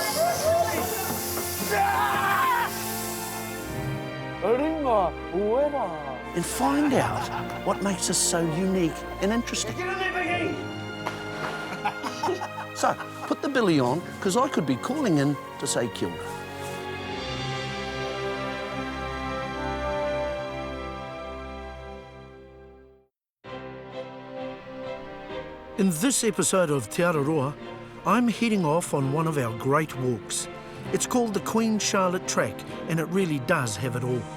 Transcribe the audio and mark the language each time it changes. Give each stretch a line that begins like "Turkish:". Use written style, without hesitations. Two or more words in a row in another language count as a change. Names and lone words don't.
English: And find out what makes us so unique and interesting. So, put the billy on, because I could be calling in to say
Māori: kia ora.
English: In this episode of Te Araroa, I'm heading off on one of our great walks. It's called the Queen Charlotte Track, and it really does have it all.